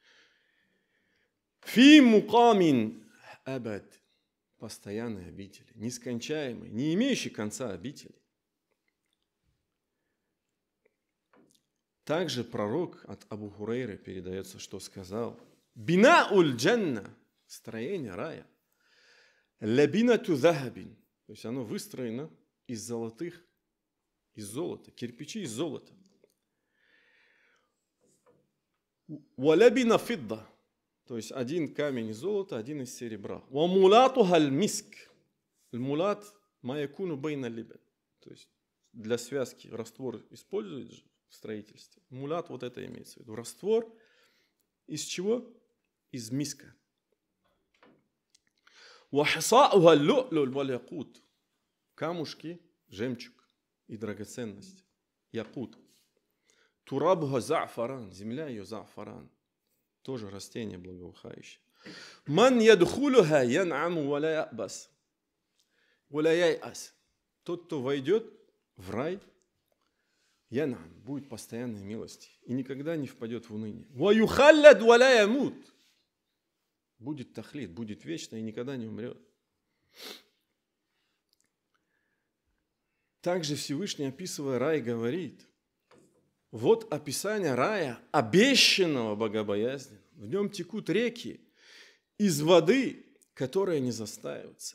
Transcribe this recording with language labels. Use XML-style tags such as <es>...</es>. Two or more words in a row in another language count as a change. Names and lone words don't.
<ar>في مقام أبد,</ar> <ru>постоянные обители, нескончаемые, не имеющие конца обители. Также пророк от Абу Хурейры передается, что сказал:</ru> <ar>بناء الجنة,</ar> <ru>строение рая,</ru> <ar>لبنة ذهب,</ar> <ru>то есть оно выстроено из золота, кирпичи из золота.</ru> <ar>ولبنة فضة,</ar> <ru>то есть один камень из золота, один из серебра.</ru> <ar>وملاطها المسك، الملاط ما يكون بين اللبن,</ar> <ru>то есть для связки раствор используют же в строительстве. Мулат, вот это имеется в виду. Раствор из чего? Из миска.</ru> <ar>وحصباؤها اللؤلؤ والياقوت,</ar> <ru>камушки, жемчуг и драгоценность. Якут.</ru> <ar>ترابها زعفران,</ar> <ru>земля ее за'фаран. Тоже растение благоухающее.</ru> <ar>من يدخلها ينعم ولا يبأس ولا ييأس.</ar> <ru>Тот, кто войдет в рай, ян'ам, будет постоянной милости и никогда не впадет в уныние.</ru> <ar>ويخلد ولا يموت.</ar> <ru>Будет тахлид, будет вечно и никогда не умрет. Также Всевышний, описывая рай, говорит: вот описание рая, обещанного богобоязненного. В нем текут реки из воды, которые не застаиваются.</ru>